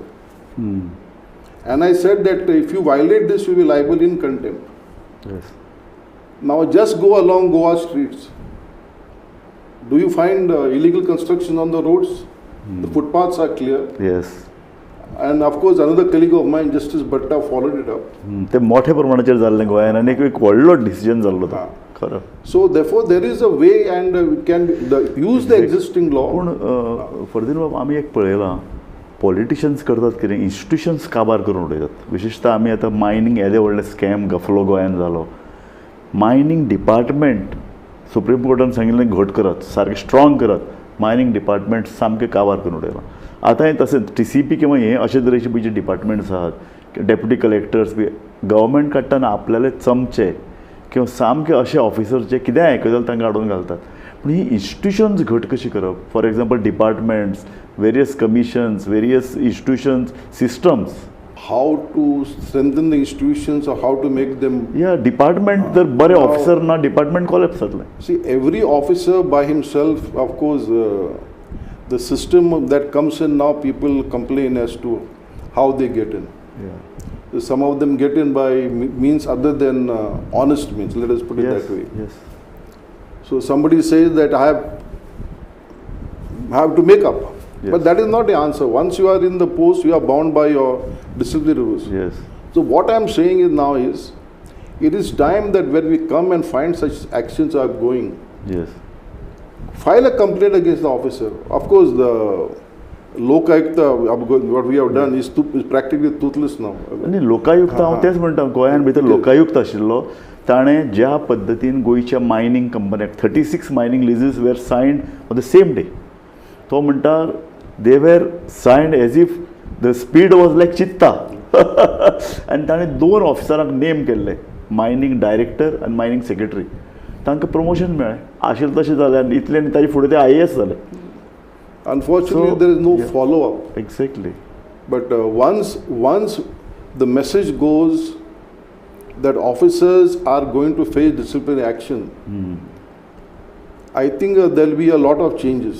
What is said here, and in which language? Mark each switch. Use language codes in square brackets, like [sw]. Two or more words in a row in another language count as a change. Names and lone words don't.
[en] And I said that if you violate this, you will be liable in contempt. Yes. Now just go along Goa streets. Do you find illegal construction on the roads? The footpaths are clear. Yes. And of course, another colleague of mine, Justice Bhatta, followed it up. [kok] ते मोठ्या प्रमाणाचेर जाल्लें गोंयान आनी एक व्हडलो डिसिजन जाल्लो तो खरो. [en] So therefore, there is a way, and we can use the existing law. [kok] पूण फर्देन बाब आमी एक पळयलां पॉलिटिशियन्स करतात कितें इन्स्टिट्यूशन्स काबार करून उडयतात. विशेषतः आमी आतां मायनींग येदे व्हडले स्कॅम गफलो गोंयान जालो. [en] mining department [kok] सुप्रीम कोर्टान सांगिल्लें घट करात, सारकें स्ट्रॉंग करात. [en] mining department [kok] सामकें काबार करून उडयलां. आतां हें तशेंच TCP किंवा हे अशे तरेचे पळय जे डिपार्टमेंट्स आहात, [en] deputy collectors [kok] बी गव्हर्मेंट काडटना आपल्याले चमचे किंवा सामके अशे ऑफिसर जे कितें आयकतले तांकां हाडून घालतात. पूण ही इन्स्टिट्यूशन्स घट कशी करप? [en] for example departments, various commissions, various institutions, [kok] सिस्टम्स [en] how to strengthen the institutions or how to make them. [kok] या डिपार्टमेंट जर बरे ऑफिसर ना [en] department collapse [kok] जातलें. [en] See, every officer by himself, of course, the system that comes in now, people complain as to how they get in. Yeah. Some of them get in by means other than honest means, let us put it Yes. that way. Yes. So somebody says that I have to make up. Yes. But that is not the answer. Once you are in the post, you are bound by your disciplinary rules. Yes. So what I am saying is now is, it is time that when we come and find such actions are going, Yes. file a complaint against the officer. Of course, the Lokayukta, what we have done is practically toothless now. [kok] आनी लोकायुक्त हांव तेच म्हणटा गोंयान भितर लोकायुक्त आशिल्लो ताणें ज्या पद्दतीन गोंयच्या मायनींग कंपन्याक 36 [en] mining leases were signed on the same day. [kok] तो म्हणटा [en] they were signed as if the speed was like cheetah. [kok] आनी ताणें 2 ऑफिसरांक नेम केल्ले, [en] mining director [kok] आनी [en] mining secretary. [kok] तांकां प्रमोशन मेळ्ळें. आशिल्लें तशें जालें आनी इतलें आनी ताजे फुडें ते IAS जाले. [en] Unfortunately, So, there is no yeah. follow-up. Exactly. But once the message goes that officers are going to face disciplinary action, I think there will be a lot of changes.